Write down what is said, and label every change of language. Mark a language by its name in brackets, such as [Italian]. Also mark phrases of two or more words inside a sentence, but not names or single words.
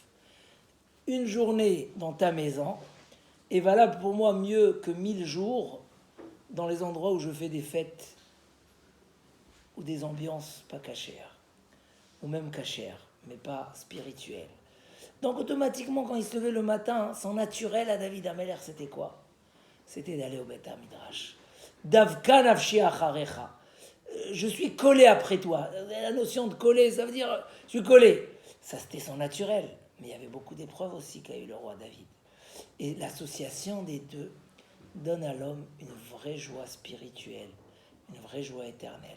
[French] Une journée dans ta maison est valable pour moi mieux que 1000 jours dans les endroits où je fais des fêtes ou des ambiances pas cachères, ou même cachères, mais pas spirituelles. Donc automatiquement, quand il se levait le matin, son naturel à David Ameler, c'était quoi? C'était d'aller au Beth Midrash. [Hebrew] דבקה נפשי אחריך. [French] Je suis collé après toi. La notion de coller, ça veut dire je suis collé. Ça, c'était son naturel. Mais il y avait beaucoup d'épreuves aussi qu'a eu le roi David. Et l'association des deux donne à l'homme une vraie joie spirituelle, une vraie joie éternelle.